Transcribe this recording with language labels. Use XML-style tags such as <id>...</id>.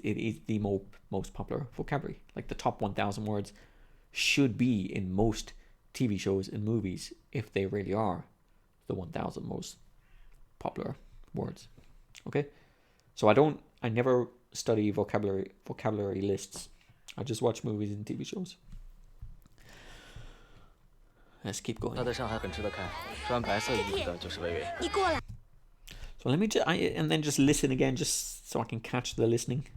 <en>It is the most popular vocabulary. Like the top 1,000 words should be in most TV shows and movies, if they really are the 1,000 most popular words. Okay? So I never study vocabulary lists. I just watch movies and TV shows. Let's keep going.</en> <zh>他在上海很吃得开，穿白色衣服的就是微微。</zh> <en>So let me and then just listen again, just so I can catch the listening.</en>